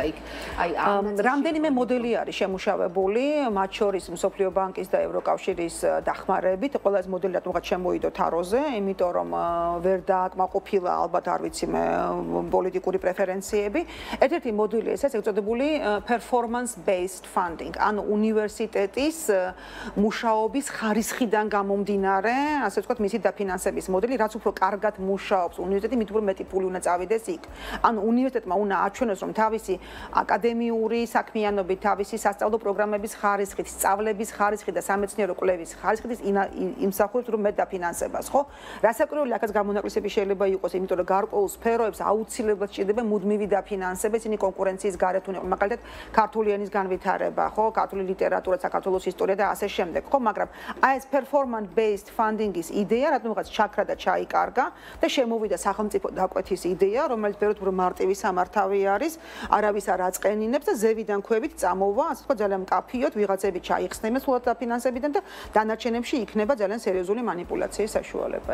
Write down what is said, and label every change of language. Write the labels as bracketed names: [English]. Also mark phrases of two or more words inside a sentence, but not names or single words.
[Georgian] აი რამდენიმე მოდელი არის შემუშავებული, მათ შორის მსოფლიო ბანკის და ევროკავშირის დახმარებით. ყველა ეს მოდელი რატომღაც შემოიდო თაროზე, იმიტომ რომ ვერ დააკმაყოფილა ალბათ არ ვიცი მე პოლიტიკური პრეფერენციები. ერთ-ერთი მოდელი ესეც ეგწოდებული [English] performance based funding, [Georgian] ანუ უნივერსიტეტის მუშაობის ხარისხიდან გამომდინარე, ასე ვთქვათ, მისი დაფინანსების მოდელი, რაც უფრო კარგად მუშაობს უნივერსიტეტი, მით უფრო მეტი ფული უნდა წავიდეს იქ. ანუ უნივერსიტეტმა უნდა აჩვენოს, რომ თავისი აკადემიური საქმიანობით, თავისი სასწავლო პროგრამების ხარისხით, სწავლების ხარისხით და სამეცნიერო კვლევის ხარისხით იმსახურებს რომ მეტ დაფინანსებას, ხო? რასაკვირველია, აქაც გამონაკლისები შეიძლება იყოს, იმიტომ რომ გარკვეულ სფეროებს აუცილებლად სჭირდება მუდმივი დაფინანსება, ისინი კონკურენციის გარეთ უნდა იყოს, მაგალითად, ქართული ენის განვითარება, ხო? ქართული ლიტერატურა, საქართველოს ისტორია და ასე შემდეგ, ხო? მაგრამ აი ეს [English] performance based funding- [Georgian] ის იდეა, რატომღაც ჩაქრა და ჩაიკარგა და შემოვიდა სახელმწიფო დაკვეთის იდეა, რომელიც ბევრად უფრო მარტივი სამართავი არის, არავის არ აწყენინებს და ზევიდან ქვევით წამოვა, ასე ვთქვათ, ძალიან მკაფიოდ ვიღაცები ჩაიხსნებენ სულად დაფინანსებიდან და დანარჩენებში იქნება ძალიან სერიოზული მანიპულაციის საშუალება.